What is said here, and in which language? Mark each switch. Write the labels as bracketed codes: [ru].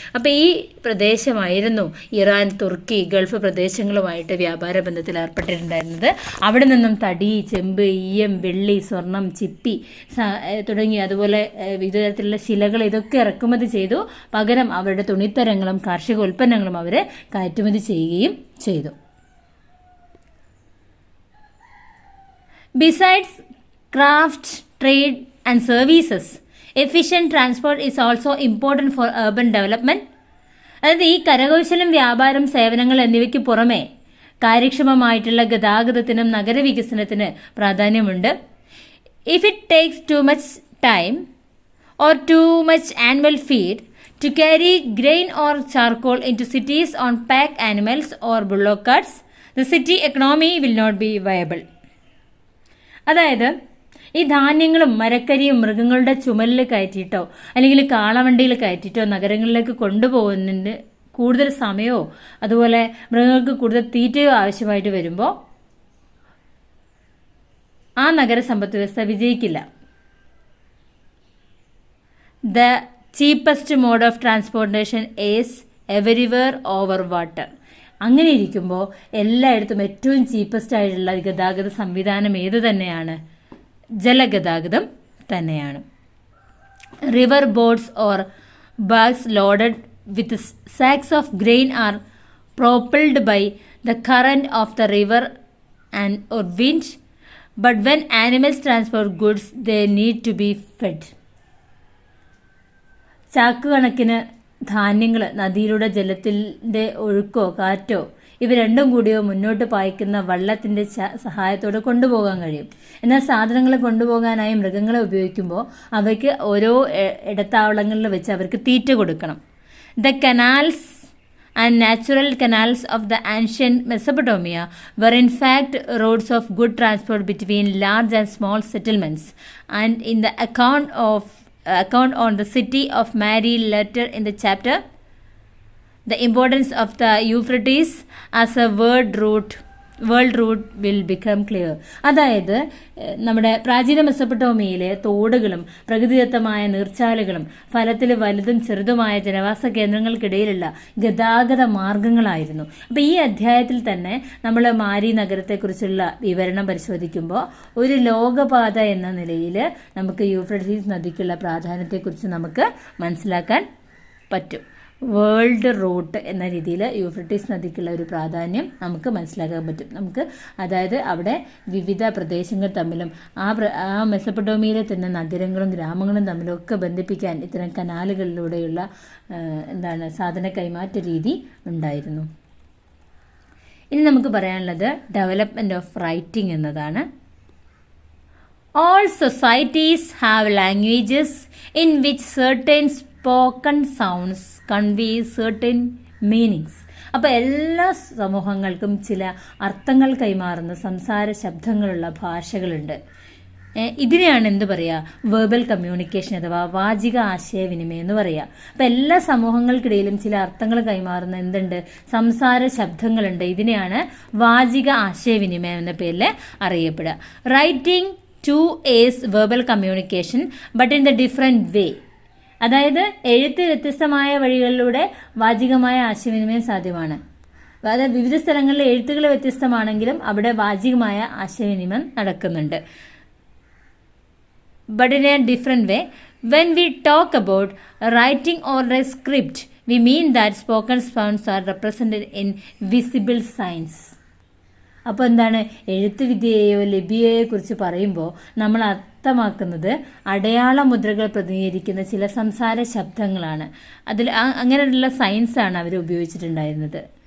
[ml] അപ്പോൾ ഈ പ്രദേശമായിരുന്നു ഇറാൻ, തുർക്കി, ഗൾഫ് പ്രദേശങ്ങളുമായിട്ട് വ്യാപാര ബന്ധത്തിൽ ഏർപ്പെട്ടിട്ടുണ്ടായിരുന്നത്. അവിടെ നിന്നും തടി, ചെമ്പ്, ഈയം, വെള്ളി, സ്വർണം, ചിപ്പി തുടങ്ങി അതുപോലെ വിവിധ തരത്തിലുള്ള ശിലകൾ ഇതൊക്കെ ഇറക്കുമതി ചെയ്തു. പകരം അവരുടെ തുണിത്തരങ്ങളും കാർഷിക ഉൽപ്പന്നങ്ങളും അവരെ കയറ്റുമതി ചെയ്യുകയും ചെയ്തു. [en] Besides craft, trade and services, efficient transport is also important for urban development. [ml] അതായത് ഈ കരകൗശലം, വ്യാപാരം, സേവനങ്ങൾ എന്നിവയ്ക്ക് പുറമെ കാര്യക്ഷമമായിട്ടുള്ള ഗതാഗതത്തിനും നഗരവികസനത്തിന് പ്രാധാന്യമുണ്ട്. [en] If it takes too much time or too much animal feed to carry grain or charcoal into cities on pack animals or bullock carts, the city economy will not be viable. [ml] അതായത് ഈ ധാന്യങ്ങളും മരക്കരിയും മൃഗങ്ങളുടെ ചുമലിൽ കയറ്റിയിട്ടോ അല്ലെങ്കിൽ കാളവണ്ടിയിൽ കയറ്റിയിട്ടോ നഗരങ്ങളിലേക്ക് കൊണ്ടുപോകുന്നതിന് കൂടുതൽ സമയമോ അതുപോലെ മൃഗങ്ങൾക്ക് കൂടുതൽ തീറ്റയോ ആവശ്യമായിട്ട് വരുമ്പോൾ ആ നഗര സമ്പദ് വ്യവസ്ഥ വിജയിക്കില്ല. [en] The cheapest mode of transportation is everywhere over water. [ml] അങ്ങനെ ഇരിക്കുമ്പോൾ എല്ലായിടത്തും ഏറ്റവും ചീപ്പസ്റ്റ് ആയിട്ടുള്ള ഗതാഗത സംവിധാനം ഏത് തന്നെയാണ്? ജലഗതാഗതം തന്നെയാണ്. [en] River boats or bags loaded with sacks of grain are propelled by the current of the river and or wind, but when animals transport goods they need to be fed. [ml] ചാക്ക് കണക്കിന് ധാന്യങ്ങൾ നദിയിലൂടെ ജലത്തിൻ്റെ ഒഴുക്കോ കാറ്റോ ഇവ രണ്ടും കൂടിയോ മുന്നോട്ട് പായിക്കുന്ന വള്ളത്തിൻ്റെ സഹായത്തോടെ കൊണ്ടുപോകാൻ കഴിയും. എന്നാൽ സാധനങ്ങൾ കൊണ്ടുപോകാനായി മൃഗങ്ങളെ ഉപയോഗിക്കുമ്പോൾ അവയ്ക്ക് ഓരോ ഇടത്താവളങ്ങളിൽ വെച്ച് അവർക്ക് തീറ്റ കൊടുക്കണം. [en] The canals and natural canals of the ancient Mesopotamia were in fact roads of good transport between large and small settlements. And in the account on the city of Mary later in the chapter, the importance of the Euphrates as a world route will become clear. [ml] അതായത് നമ്മുടെ പ്രാചീന മെസൊപ്പൊട്ടേമിയയിലെ തോടുകളും പ്രകൃതിദത്തമായ നീർച്ചാലുകളും ഫലത്തിൽ വലുതും ചെറുതുമായ ജനവാസ കേന്ദ്രങ്ങൾക്കിടയിലുള്ള ഗതാഗത മാർഗങ്ങളായിരുന്നു. അപ്പോൾ ഈ അധ്യായത്തിൽ തന്നെ നമ്മൾ മാരി നഗരത്തെക്കുറിച്ചുള്ള വിവരണം പരിശോധിക്കുമ്പോൾ ഒരു ലോകപാത എന്ന നിലയിൽ നമുക്ക് യൂഫ്രട്ടീസ് നദിക്കുള്ള പ്രാധാന്യത്തെക്കുറിച്ച് നമുക്ക് മനസ്സിലാക്കാൻ പറ്റും. വേൾഡ് റൂട്ട് എന്ന രീതിയിൽ യൂഫ്രട്ടീസ് നദിക്കുള്ള ഒരു പ്രാധാന്യം നമുക്ക് മനസ്സിലാക്കാൻ പറ്റും. നമുക്ക് അതായത് അവിടെ വിവിധ പ്രദേശങ്ങൾ തമ്മിലും ആ മെസപ്പൊട്ടോമിയയിലെ തന്നെ നഗരങ്ങളും ഗ്രാമങ്ങളും തമ്മിലും ഒക്കെ ബന്ധിപ്പിക്കാൻ ഇത്തരം കനാലുകളിലൂടെയുള്ള സാധന കൈമാറ്റ രീതി ഉണ്ടായിരുന്നു. ഇനി നമുക്ക് പറയാനുള്ളത് [en] development of writing [ml] എന്നതാണ്. [en] All societies have languages in which certain spoken sounds convey certain meanings. [ml] അപ്പോൾ എല്ലാ സമൂഹങ്ങൾക്കും ചില അർത്ഥങ്ങൾ കൈമാറുന്ന സംസാര ശബ്ദങ്ങളുള്ള ഭാഷകളുണ്ട്. ഇതിനെയാണ് എന്ത് പറയുക, വെർബൽ കമ്മ്യൂണിക്കേഷൻ അഥവാ വാചിക ആശയവിനിമയം എന്ന് പറയുക. അപ്പം എല്ലാ സമൂഹങ്ങൾക്കിടയിലും ചില അർത്ഥങ്ങൾ കൈമാറുന്ന എന്തുണ്ട്, സംസാര ശബ്ദങ്ങളുണ്ട്. ഇതിനെയാണ് വാചിക ആശയവിനിമയം എന്ന പേരിൽ അറിയപ്പെടുക. [en] Writing too is verbal communication but in the different way. [ml] അതായത് എഴുത്ത് വ്യത്യസ്തമായ വഴികളിലൂടെ വാചികമായ ആശയവിനിമയം സാധ്യമാണ്. അതായത് വിവിധ സ്ഥലങ്ങളിലെ എഴുത്തുകൾ വ്യത്യസ്തമാണെങ്കിലും അവിടെ വാചികമായ ആശയവിനിമയം നടക്കുന്നുണ്ട്. [en] But in a different way. When we talk about writing or a script, we mean that spoken sounds are represented in visible signs. [ml] അപ്പോൾ എന്താണ്, എഴുത്ത് വിദ്യയെയോ ലിപിയെയോ കുറിച്ച് പറയുമ്പോൾ നമ്മൾ അർത്ഥമാക്കുന്നത് അടയാള മുദ്രകൾ പ്രതിനിധീകരിക്കുന്ന ചില സംസാര ശബ്ദങ്ങളാണ്. അതിൽ അങ്ങനെയുള്ള സയൻസാണ് അവർ ഉപയോഗിച്ചിട്ടുണ്ടായിരുന്നത്.